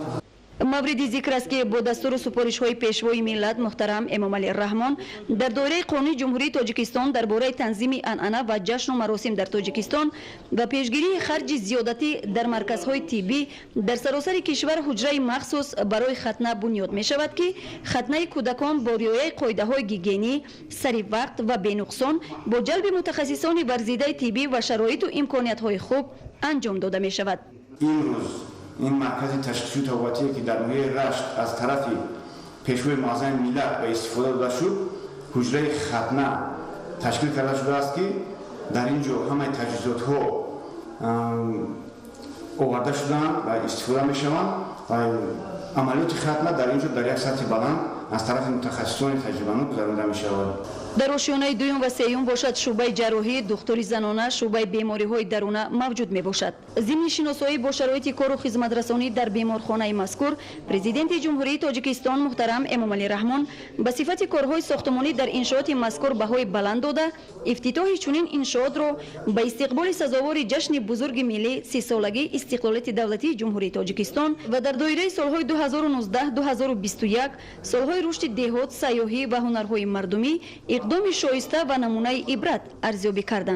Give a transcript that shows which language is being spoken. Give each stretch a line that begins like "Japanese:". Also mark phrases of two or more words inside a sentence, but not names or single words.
Tajik: мавриди зикр аст ки бо дастуру супоришҳои пешвои миллат муҳтарам эмомалӣ раҳмон дар доираи қонуни ҷумҳурии тоҷикистон дар бораи танзими анъана ва ҷашну маросим дар тоҷикистон ва пешгирии харҷи зиёдатӣ дар марказҳои тиббӣ дар саросари кишвар ҳуҷраи махсус барои хатна бунёд мешавад ки хатнаи кӯдакон бо риояи қоидаҳои гигиенӣ саривақт ва бенуқсон бо ҷалби мутахассисони варзидаи тиббӣ ва шароиту имкониятҳои хуб анҷом дода мешавад.
Persian: این مرکز تشخیصی طبابتی که در ناحیه رشت از طرف پیشوای معظم ملت به استفاده داده شد حجره ختنه تشکیل کرده شده است که در اینجا همه تجهیزات ها آورده شدند و استفاده می شوند و عملیات ختنه در اینجا در یک سطح بلند از طرف متخصصان تجربه‌کار گذرانده می شود.
Tajik: дар ошёнаи дуюм ва сеюм бошад шуъбаи ҷарроҳӣ, духтури занона, шуъбаи бемориҳои даруна мавҷуд мебошад. зимни шиносоӣ бо шароити кору хизматрасонӣ дар беморхонаи мазкур президенти ҷумҳурии тоҷикистон муҳтарам эмомалӣ раҳмон ба сифати корҳои сохтмонӣ дар иншооти мазкур баҳои баланд дода ифтитоҳи чунин иншоотро ба истиқболи сазовори ҷашни бузурги миллӣ 30-солагии истиқлолияти давлатии ҷумҳурии тоҷикистон ва дар доираи солҳои 2019-2021 солҳои рушди деҳот, сайёҳӣ ва ҳунарҳои мардумӣ иқдоми шоиста ва намунаи ибрат арзёбӣ карданд.